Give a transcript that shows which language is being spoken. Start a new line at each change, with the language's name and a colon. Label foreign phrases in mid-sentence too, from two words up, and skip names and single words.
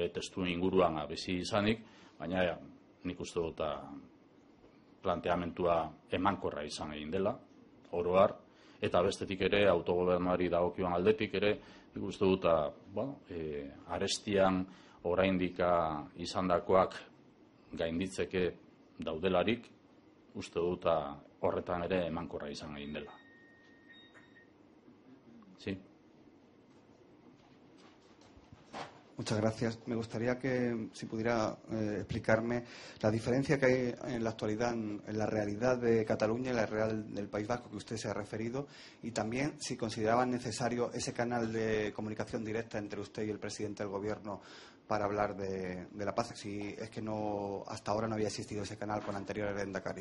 Basque: testu inguruan bizi izanik, baina nik uste dut planteamentua emankorra izan egin dela, oro har, eta bestetik ere autogobernuari dagokion aldetik ere, nik uste dut arestian oraindika izandakoak gainditzeke daudelarik, uste dut horretan ere emankorra izan egin dela.
Spanish: Sí. Muchas gracias. Me gustaría que, si pudiera explicarme la diferencia que hay en la actualidad en la realidad de Cataluña y la realidad del País Vasco que usted se ha referido, y también si consideraban necesario ese canal de comunicación directa entre usted y el presidente del Gobierno para hablar de la paz, si es que no hasta ahora no había existido ese canal con anteriores Lehendakari.